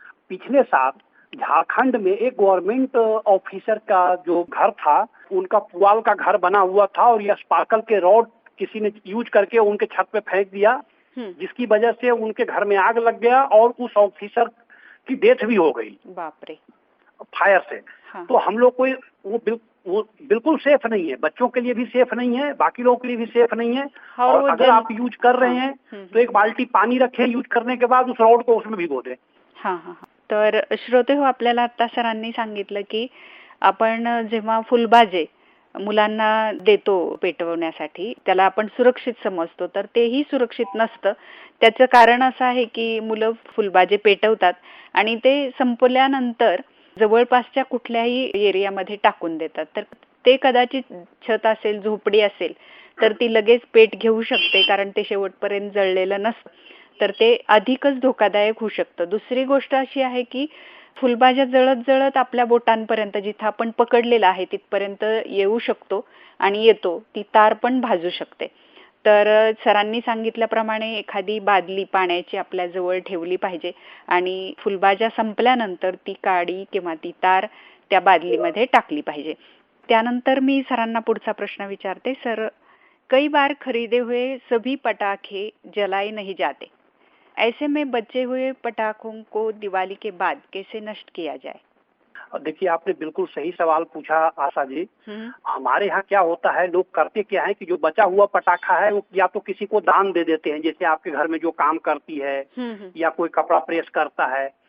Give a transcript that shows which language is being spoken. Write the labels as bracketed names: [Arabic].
[Hindi] पिछले साल झारखंड में एक गवर्नमेंट ऑफिसर का जो घर था, उनका पुआल का घर बना हुआ था और ये स्पार्कल के रॉड किसी ने यूज करके उनके छत पे फेंक दिया, जिसकी वजह से उनके घर में आग लग गया और उस ऑफिसर की डेथ भी हो गई। बाप रे। फायर से। हाँ। तो हम लोग को वो बिल्कुल सेफ नहीं है, बच्चों के लिए भी सेफ नहीं है, बाकी लोगों के लिए भी सेफ नहीं है। और अगर आप यूज कर रहे हैं तो एक बाल्टी पानी रखें, यूज करने के बाद उस रॉड को उसमें भिगो दें। हाँ हाँ। [Marathi] तर श्रोते हो, आपल्याला आता सरांनी सांगितलं की आपण जेव्हा फुलबाजे मुलांना देतो पेटवण्यासाठी त्याला आपण सुरक्षित समजतो, तर तेही सुरक्षित नसतं। त्याचं कारण असं आहे की मुलं फुलबाजे पेटवतात आणि ते संपल्यानंतर जवळपासच्या कुठल्याही एरियामध्ये टाकून देतात। तर ते कदाचित छत असेल, झोपडी असेल तर ती लगेच पेट घेऊ शकते, कारण ते शेवटपर्यंत जळलेलं नसतं। तर ते अधिकच धोकादायक होऊ शकतं. दुसरी गोष्ट अशी आहे की फुलभाज्या जळत जळत आपल्या बोटांपर्यंत, जिथं आपण पकडलेला आहे तिथपर्यंत येऊ शकतो आणि येतो. ती तार पण भाजू शकते. तर सरांनी सांगितल्याप्रमाणे एखादी बादली पाण्याची आपल्या जवळ ठेवली पाहिजे आणि फुलभाज्या संपल्यानंतर ती काडी किंवा ती तार त्या बादलीमध्ये टाकली पाहिजे. त्यानंतर मी सरांना पुढचा प्रश्न विचारते. [Hindi] सर, कई बार खरीदे हुए सभी पटाखे जलाए नहीं जाते, ऐसे में बचे हुए पटाखों को दिवाली के बाद कैसे नष्ट किया जाए? देखिए, आपने बिल्कुल सही सवाल पूछा आशा जी। हमारे यहाँ क्या होता है, लोग करते क्या है कि जो बचा हुआ पटाखा है वो या तो किसी को दान दे देते हैं, जैसे आपके घर में जो काम करती है या कोई कपड़ा प्रेस करता है।